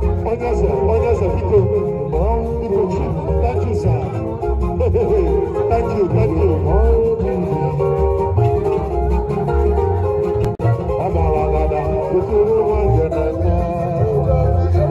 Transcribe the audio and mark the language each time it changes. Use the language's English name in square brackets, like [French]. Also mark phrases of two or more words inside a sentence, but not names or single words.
[Igbo] Onye eze, onye eze, biko, biko, [English] thank you, sir. Thank you, thank you. [Igbo] Ọ mara agada, biko, nwa nje na-eme.